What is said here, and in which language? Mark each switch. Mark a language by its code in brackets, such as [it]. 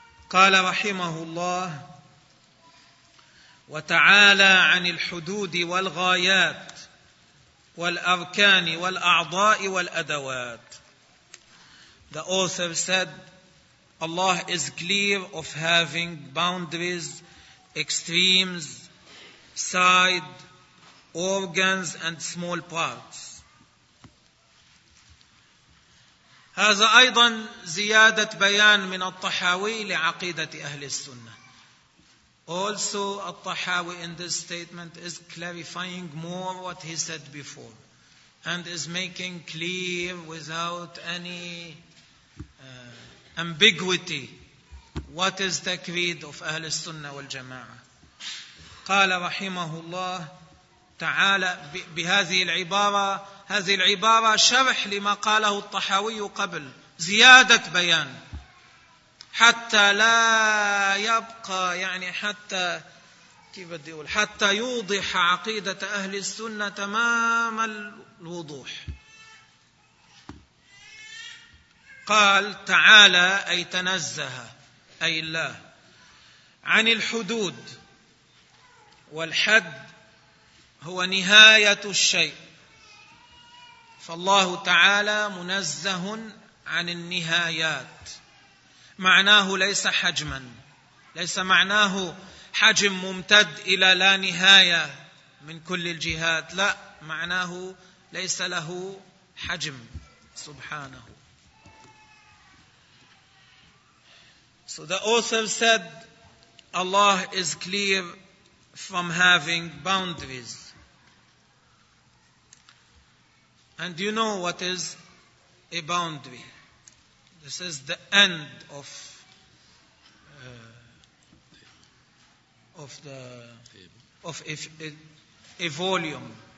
[ar] قال رحمه الله وتعالى عن الحدود والغايات والأركان والأعضاء والأدوات. [en] The author said, Allah is clear of having boundaries, extremes, side, organs, and small parts. [ar] هذا أيضا زيادة بيان من الطحاوي لعقيدة أهل السنة. [en] Also, الطحاوي in this statement is clarifying more what he said before, and is making clear without any ambiguity what is the creed of [ar] أهل السنة والجماعة. قال رحمه الله تعالى بهذه العبارة, هذه العبارة شرح لما قاله الطحاوي قبل, زيادة بيان حتى لا يبقى, يعني حتى كيف بدي أقول, حتى يوضح عقيدة أهل السنة تمام الوضوح. قال تعالى أي تنزه, أي الله, عن الحدود والحد هو نهاية الشيء، فالله تعالى منزه عن النهايات، معناه ليس حجما، ليس معناه حجم ممتد إلى لا نهاية من كل الجهات، لا، معناه ليس له حجم سبحانه. [en] So the author said, Allah is clear from having boundaries. And you know what is a boundary? This is the end of a volume.